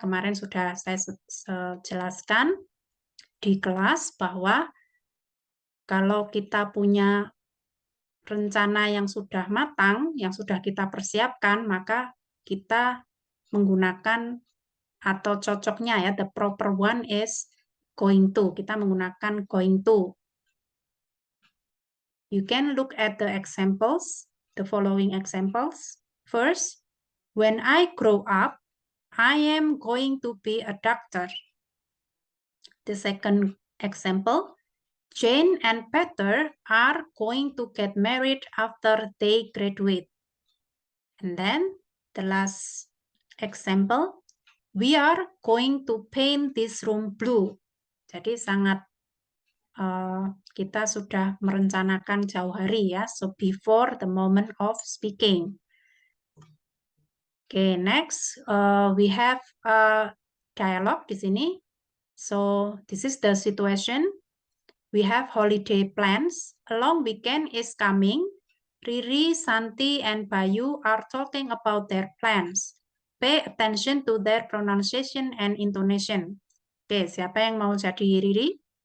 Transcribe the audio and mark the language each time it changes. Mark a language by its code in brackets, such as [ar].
[id] Kemarin sudah saya jelaskan di kelas bahwa kalau kita punya rencana yang sudah matang, yang sudah kita persiapkan, maka kita menggunakan atau cocoknya, ya, [en] the proper one is going to. [id] Kita menggunakan going to. [en] You can look at the examples, the following examples. First, when I grow up, I am going to be a doctor. The second example, Jane and Peter are going to get married after they graduate. And then the last example, we are going to paint this room blue. [id] Jadi sangat kita sudah merencanakan jauh hari, ya. [en] So before the moment of speaking. Okay, next we have dialogue [id] di sini. [en] So this is the situation. We have holiday plans. A long weekend is coming. Riri, Santi, and Bayu are talking about their plans. Pay attention to their pronunciation and intonation. [id] Oke, siapa yang mau jadi Riri?